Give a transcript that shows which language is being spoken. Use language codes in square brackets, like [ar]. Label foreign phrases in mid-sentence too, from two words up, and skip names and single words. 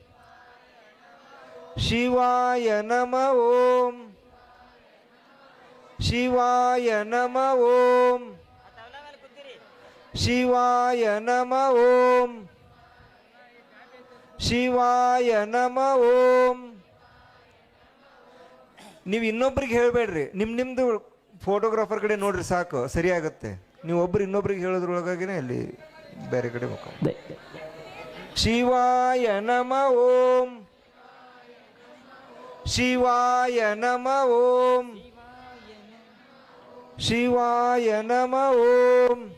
[sa] ಶಿವಾಯ ನಮ ಓಂ ಶಿವಾಯ ನಮ ಓಂ ಶಿವಾಯ ನಮ ಓಂ ಶಿವಾಯ ನಮ ಓಂ. [kn] ನೀವು ಇನ್ನೊಬ್ರಿಗೆ ಹೇಳಬೇಡ್ರಿ, ನಿಮ್ದು ಫೋಟೋಗ್ರಾಫರ್ ಕಡೆ ನೋಡ್ರಿ ಸಾಕು, ಸರಿಯಾಗತ್ತೆ. ನೀವು ಒಬ್ರು ಇನ್ನೊಬ್ರಿಗೆ ಹೇಳೋದ್ರೊಳಗಾಗಿನೇ ಅಲ್ಲಿ ಬೇರೆ ಕಡೆ ಹೋಗ. [sa] ಶಿವಾಯ ನಮ ಓಂ ಶಿವಾಯ ನಮ ಓಂ ಶಿವಾಯ ನಮ ಓಂ.